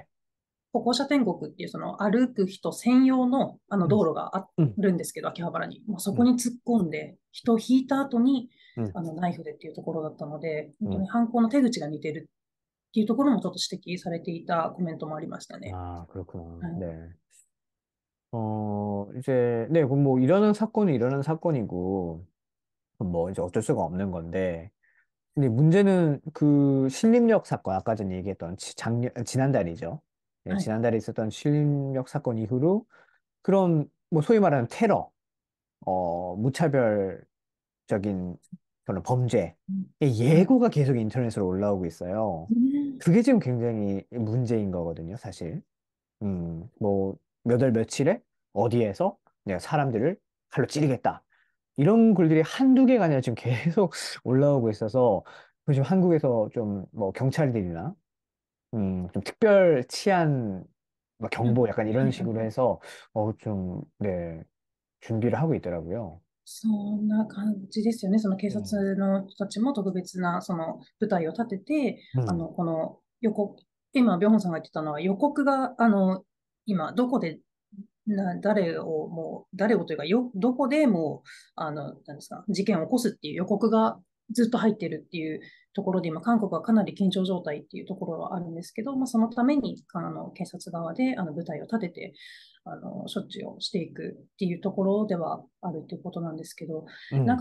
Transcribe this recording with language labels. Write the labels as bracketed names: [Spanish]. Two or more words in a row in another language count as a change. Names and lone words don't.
[Japanese] 歩行者天国っていうその歩く人専用の道 [Korean] 음, [Japanese] 路があ [Korean] 음, [Japanese] るんですけど、秋葉原に。もうそこ [Korean] 음, [Japanese] に突っ込んで、人を引いた後に、 [Korean] 음, [Japanese] ナイフでっていうところだったので、本当 [Korean] 음. [Japanese] に犯行の手口が似てるっていうところもちょっと指摘されていたコメントもありましたね。 [Korean] 아, 그렇구나. [Japanese] はい。 [Korean] 네. 이제, 네, 그럼 뭐, 일어난 사건이 일어난 사건이고, 뭐, 이제 어쩔 수가 없는 건데, 근데 문제는 그 신림역 사건, 아까 전에 얘기했던 지난달이죠. 네, [Japanese] はい。 [Korean] 지난달에 있었던 신림역 사건 이후로 그런, 뭐, 소위 말하는 테러, 무차별적인 그런 범죄의 [Japanese] うん。はい。 [Korean] 예고가 계속 인터넷으로 올라오고 있어요. [Japanese] うん。 [Korean] 그게 지금 굉장히 문제인 거거든요, 사실. 뭐, 몇 월 며칠에 어디에서 내가 사람들을 칼로 찌르겠다. 이런 글들이 한두 개가 아니라 지금 계속 올라오고 있어서 지금 한국에서 좀 뭐 경찰들이나 좀 특별 치안 뭐 [Japanese] うん。 [Korean] 경보 약간 [Japanese] は [Korean] 이런 [Japanese] い。はい。 [Korean] 식으로 해서 좀, 네, 준비를 하고 있더라고요. [Japanese] そんな感じですよね。その警 [Korean] 음, [Japanese] 察の人たちも特別なその部隊を立てて、 [Korean] 음, [Japanese] この予告、今、ビョンさんが言ってたのは予告が、今、どこで、誰をというか、どこでもう、なんですか、事件を起こすっていう予告がずっと入ってるっていうところで、今、韓国はかなり緊張状態っていうところはあるんですけど、まあ、そのために、警察側で、部隊を立てて、処置をしていくっていうところではあるっていうことなんですけど、なんか